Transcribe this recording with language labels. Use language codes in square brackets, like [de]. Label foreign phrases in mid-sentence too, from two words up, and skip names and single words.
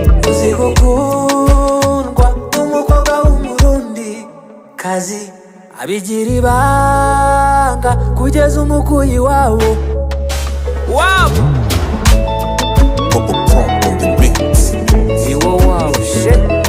[rw] Uzi gukundwa n'umukobwa w'umurundi kazi, abigira ibanga kugeza umukuyi wabo. Wabo. [en] Bubba Pro on the mix. [rw] Iwo wabo, shit.